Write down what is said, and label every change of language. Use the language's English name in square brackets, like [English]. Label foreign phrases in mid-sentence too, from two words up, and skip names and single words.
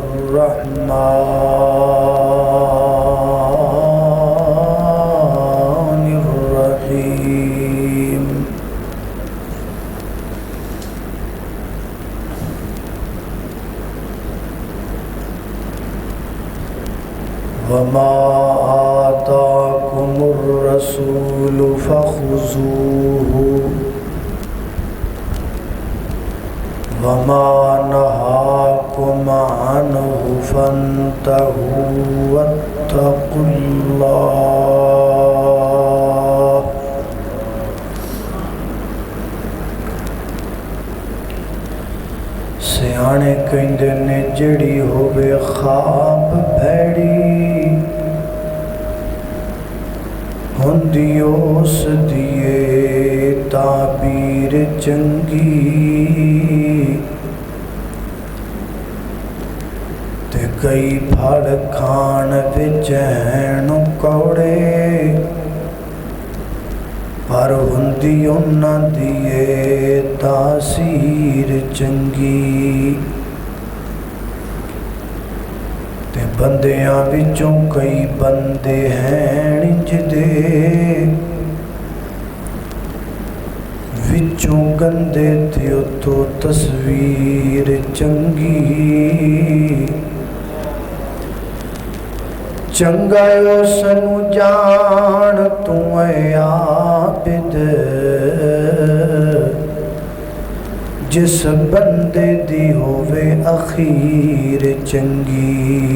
[Arabic] الرحمن الرحيم وما آتاكم الرسول فخذوه وما نهاكم عنه فانتهوا واتقوا الله [Punjabi] سیانے کہندے نے جڑی ہووے خواب بھیڑی ہوندی اس دیے تعبیر چنگی تے کئی پھڑ کھان وچ ہین کوڑے پر ہوندی انہاں دیے تاثیر چنگی تے بندیاں وچوں کئی بندے ہیں جدے وچوں گندے تھے تو تصویر چنگی چنگا سنو جان تو اے عابد جس بندے دی ہووے اخیر چنگی